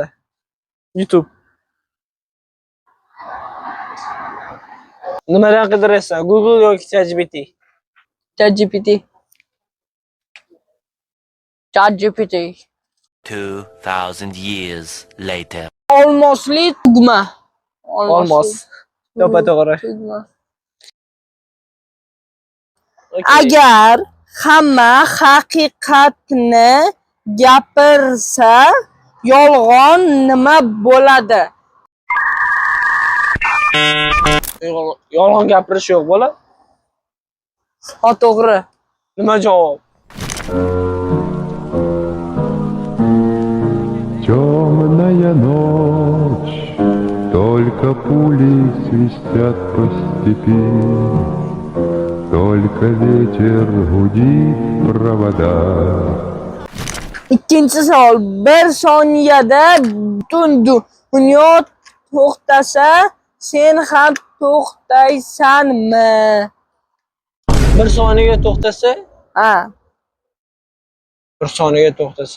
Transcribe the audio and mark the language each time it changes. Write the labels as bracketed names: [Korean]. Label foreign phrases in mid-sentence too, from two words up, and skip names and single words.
[Uzbek] YouTube. Nimadan qidiraysan? Google yoki ChatGPT? ChatGPT. [English] 2000 years later. [Uzbek] Olmosli tugma. Olmos. To'g'ri. Tugma. Okay. Agar hamma haqiqatni gapirsa, yolg'on nima bo'ladi? Yolg'on gapirish yo'q bola. To'g'ri. Nima javob? [Russian] Темная ночь, только пули свистят по степи, только ветер гудит в проводах. [Uzbek] Ikkinchi savol. Bir soniyada butun dunyo to'xtasa, sen ham to'xtaysanmi? Bir soniyaga to'xtasa, Ha. bir soniyaga to'xtasa,